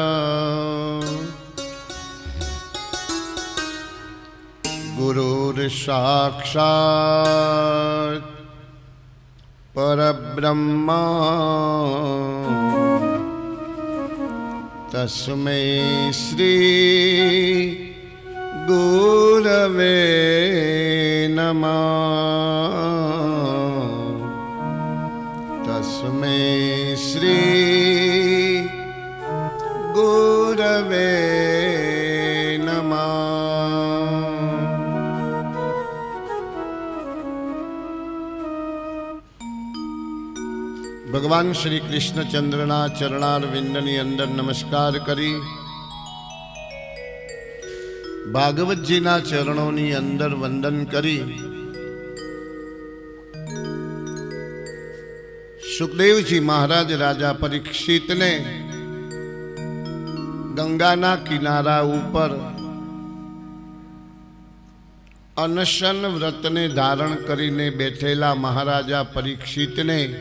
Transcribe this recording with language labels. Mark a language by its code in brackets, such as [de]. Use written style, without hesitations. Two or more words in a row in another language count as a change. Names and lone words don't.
[sa] गुरुर्साक्षात् परब्रह्म तस्मै श्री गुरवे नमः। तस्मै श्री गुरवे नमः। [gu] ભગવાન શ્રી કૃષ્ણચંદ્રના ચરણારવિંદની અંદર નમસ્કાર કરી ભાગવતજીના ચરણોની અંદર વંદન કરી સુખદેવજી મહારાજ રાજા પરીક્ષિતને ગંગાના કિનારા ઉપર અનશન વ્રતને ધારણ કરીને બેઠેલા મહારાજા પરીક્ષિતને